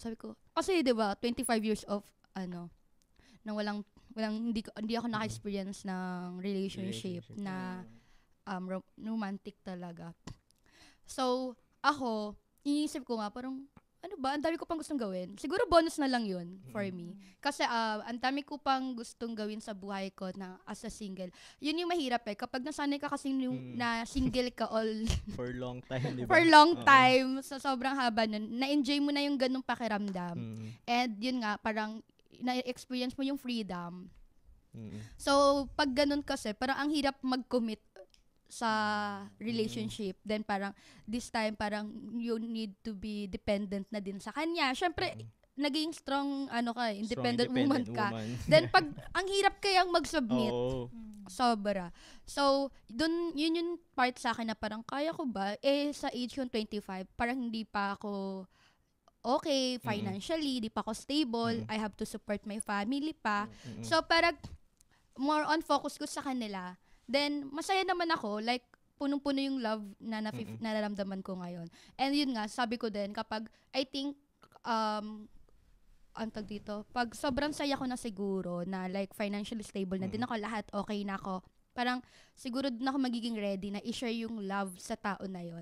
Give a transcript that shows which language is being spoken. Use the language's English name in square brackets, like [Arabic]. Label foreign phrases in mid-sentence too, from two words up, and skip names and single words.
[Filipino] Sabi ko, kasi 'di ba, 25 years of nang walang hindi ako naka-experience ng relationship na romantic talaga. So, ako, iniisip ko nga parang ang dami ko pang gustong gawin. Siguro bonus na lang yun for me. Kasi ang dami ko pang gustong gawin sa buhay ko na [English] as a single. [Filipino] Yun yung mahirap kapag nasanay ka kasi na single ka all [English] For long time, di ba? for long time, [Filipino] sa sobrang haba nun, na-enjoy mo na yung ganung pakiramdam. And yun nga, parang na-experience mo yung freedom. So, pag ganun kasi, parang ang hirap mag-commit sa relationship. [English] Then parang this time parang you need to be dependent [Filipino] na din sa kanya. Syempre naging [English] strong independent woman [Filipino] ka. Then pag ang hirap kayang mag-submit. Sobra. So yun yung part sa akin na parang kaya ko ba sa age yung 25 parang hindi pa ako okay financially, di pa ako stable. [English] I have to support my family pa. [Filipino] So parang [English] more on focus [Filipino] ko sa kanila. Then, masaya naman ako. Like, punong-puno yung love na nararamdaman ko ngayon. And yun nga, sabi ko din, kapag, [English] I think, [Filipino] pag sobrang saya ko na siguro, na like, [English] financially stable [Filipino] na din ako, lahat okay na ako, parang, siguro din ako magiging ready na i-share yung love sa tao na yun.